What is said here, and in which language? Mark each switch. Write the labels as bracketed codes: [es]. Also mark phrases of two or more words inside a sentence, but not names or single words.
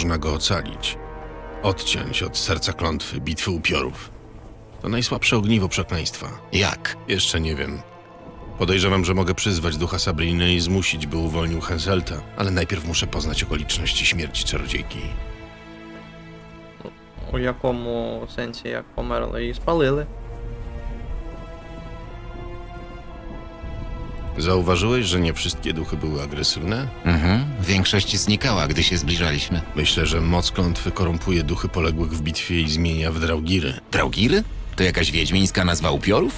[pl] można go ocalić. Odciąć od serca klątwy, bitwy upiorów. To najsłabsze ogniwo przekleństwa. Jak? Jeszcze nie wiem. Podejrzewam, że mogę przyzwać ducha Sabriny i zmusić, by uwolnił Henselta, ale najpierw muszę poznać okoliczności śmierci czarodziejki. [uk] У якому сенсі, як померли і спалили? [pl] Zauważyłeś, że nie wszystkie duchy były agresywne? Większość znikała, gdy się zbliżaliśmy. Myślę, że moc klątwy korumpuje duchy poległych w bitwie i zmienia w draugiry. Draugiry? To jakaś wiedźmińska nazwa upiorów?